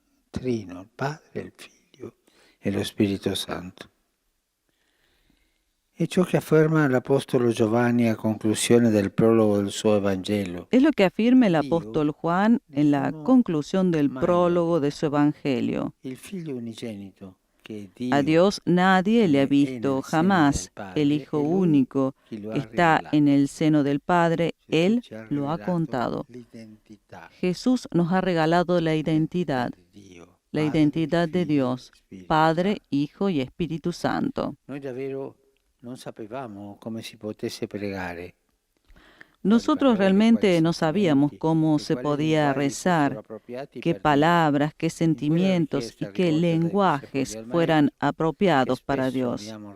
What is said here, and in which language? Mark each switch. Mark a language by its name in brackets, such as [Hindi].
[Italian] Trino, il Padre, il Figlio e lo Spirito Santo. È ciò che afferma l'Apostolo Giovanni a conclusione del prologo del suo Evangelo. [Spanish] Es lo que afirma el apóstol Juan en la conclusión del prólogo de su Evangelio. [Italian] Il Figlio unigenito. [Spanish] A Dios nadie le ha visto jamás. El Hijo único que está en el seno del Padre, Él lo ha contado. Jesús nos ha regalado la identidad de Dios, Padre, Hijo y Espíritu Santo. [Italian] Noi davvero non sapevamo come si potesse pregare. [Spanish] Nosotros realmente no sabíamos cómo se podía rezar, qué palabras, qué sentimientos y qué lenguajes fueran apropiados para Dios.